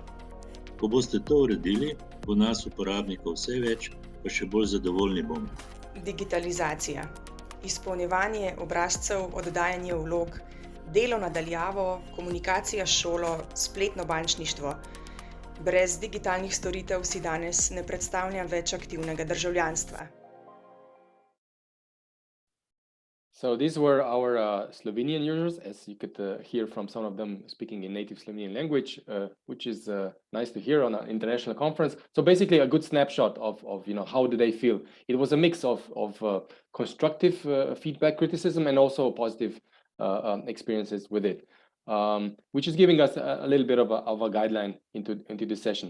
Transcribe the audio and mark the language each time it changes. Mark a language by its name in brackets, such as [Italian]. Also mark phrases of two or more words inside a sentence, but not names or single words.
[Slovenian] Ko boste to uredili, bo nas uporabnikov vse več, pa še bolj zadovoljni bomo. Digitalizacija, izpolnjevanje obrazcev, oddajanje vlog, delo na daljavo, komunikacija s šolo, spletno bančništvo. Brez digitalnih storitev si danes ne predstavljam več aktivnega državljanstva. [English] So these were our Slovenian users, as you could hear from some of them speaking in native Slovenian language, which is nice to hear on an international conference. So basically a good snapshot of how do they feel. It was a mix of constructive feedback, criticism, and also positive experiences with it, which is giving us a little bit of a guideline into this session.